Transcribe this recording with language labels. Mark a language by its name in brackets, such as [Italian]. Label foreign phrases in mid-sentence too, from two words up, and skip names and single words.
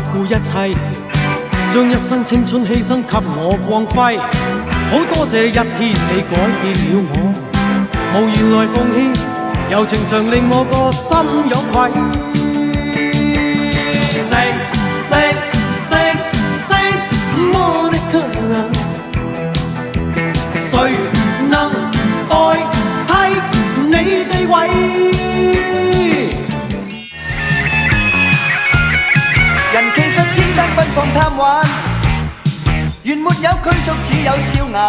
[Cantonese] 一切，將一生青春犧牲給我光輝。好多謝一天你改變了我，無言來奉獻，柔情常令我個心有愧。 [English] Thanks, thanks, thanks, thanks, [Cantonese] Monica。誰能代替你地位？人其實天生奔放貪玩，原沒有拘束，只有笑顏。